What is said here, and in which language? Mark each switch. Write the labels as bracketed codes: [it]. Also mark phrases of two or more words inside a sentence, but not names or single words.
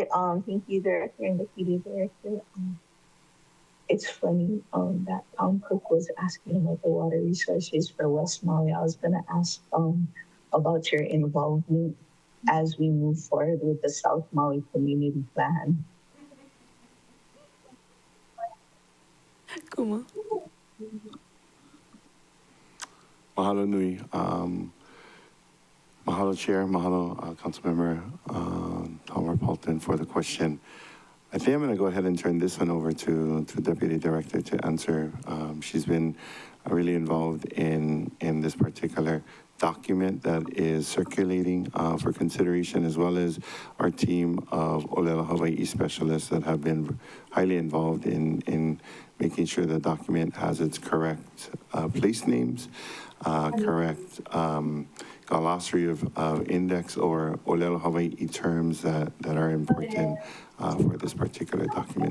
[en] Thank you, Director and Deputy Director. It's funny that Cook was asking about the water resources for West Maui. I was going to ask about your involvement as we move forward with the South Maui Community Plan. Kuma. [haw] Mahalo nui. [en] Mahalo Chair, mahalo Councilmember Palmer Paulton for the question. I think I'm going to go ahead and turn this one over to Deputy Director to answer. She's been really involved in this particular document that is circulating for consideration, as well as our team of [haw] ʻōlelo Hawaii [en] specialists that have been highly involved in making sure the document has its correct place names, correct glossary of index or [haw] ʻŌlelo Hawaii [en] terms that are important for this particular document.